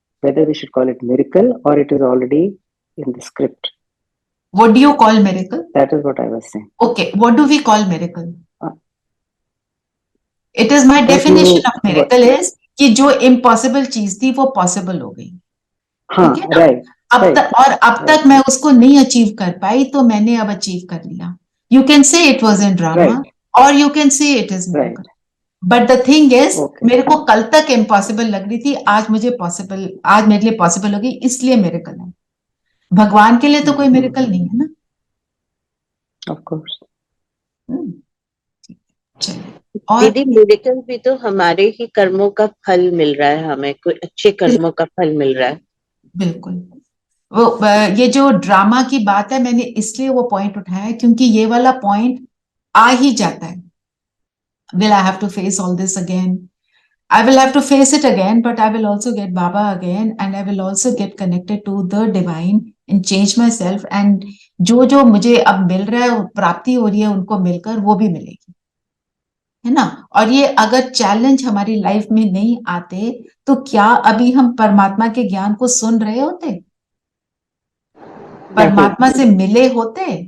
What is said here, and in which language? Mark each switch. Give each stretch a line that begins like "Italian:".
English: Whether we should call it miracle or it is already in the script. What do you call miracle? That is what I was saying. Okay, what do we call miracle? It is my definition of miracle is
Hindi: कि जो impossible चीज थी वो possible हो गई। हाँ, right. अब तक मैं उसको नहीं अचीव कर पाई, तो मैंने अब अचीव कर लिया।
English: You can say it was in drama, or you can say it is miracle. But the thing is,
Hindi: मेरे को कल तक इम्पॉसिबल लग रही थी, आज मेरे लिए पॉसिबल हो गई, इसलिए मिरेकल है। भगवान के लिए तो कोई मिरेकल नहीं है ना।
English: Of course.
Hindi: दीदी, मिरेकल भी तो हमारे ही कर्मों का फल मिल रहा है, हमें कोई अच्छे कर्मों का फल मिल रहा है। बिल्कुल। वो ये जो ड्रामा की बात है, मैंने इसलिए वो पॉइंट उठाया क्योंकि ये वाला पॉइंट आ ही जाता है।
English: Will I have to face all this again? I will have to face it again, but I will also get Baba again, and I will also get connected to the divine and change myself.
Hindi: And जो मुझे अब मिल रहा है, प्राप्ति हो रही है उनको मिलकर, वो भी मिलेगी, है ना। और ये अगर चैलेंज हमारी लाइफ में नहीं आते, तो क्या अभी हम परमात्मा के ज्ञान को सुन रहे होते, परमात्मा से मिले होते?